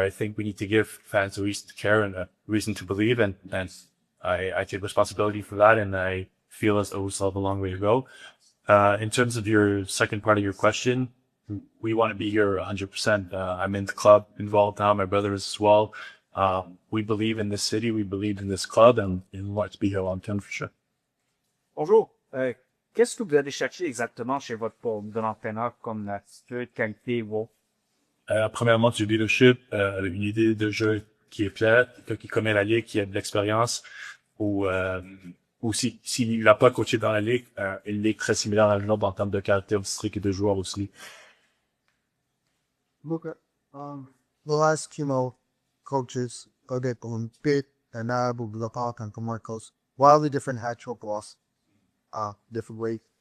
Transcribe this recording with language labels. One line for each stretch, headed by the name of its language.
English: I think we need to give fans a reason to care and a reason to believe, and I take responsibility for that, and I feel as though we still have a long way to go. In terms of your second part of your question, we want to be here 100%. I'm in the club involved now. My brother is as well. We believe in this city, we believe in this club, and we want to be here long term for sure.
French: Bonjour. Qu'est-ce que vous allez chercher exactement chez votre poste de l'entraîneur comme l'attitude, qualité, wow? Premièrement, du leadership, une idée de jeu qui est claire, quelqu'un qui connaît la ligue, qui a de l'expérience, ou s'il n'a pas coaché dans la ligue, une ligue très similaire à la nôtre en termes de caractéristiques et de joueurs aussi.
English: Look at the last coaches, Odette Pitt and Abu Lapak and Marcos, wildly different hat trick loss, different way.